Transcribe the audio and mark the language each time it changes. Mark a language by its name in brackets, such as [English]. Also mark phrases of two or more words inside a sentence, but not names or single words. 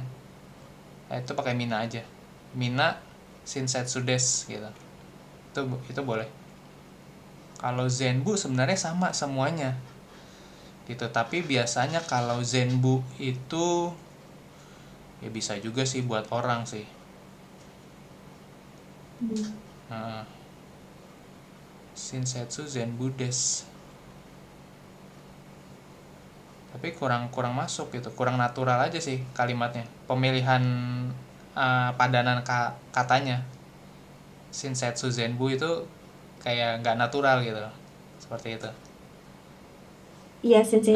[Indonesian] Itu pakai mina aja. Mina [Japanese] 親切です [Indonesian] gitu. Itu boleh. Kalau Zenbu sebenarnya sama semuanya gitu, tapi biasanya kalau Zenbu itu ya bisa juga sih buat orang sih. [Japanese] 親切全部です. [Indonesian] Tapi kurang masuk gitu, kurang natural aja sih kalimatnya. Pemilihan padanan katanya. [Japanese] 親切全部 [Indonesian] itu kayak nggak natural gitu, seperti itu. Iya, Sensei.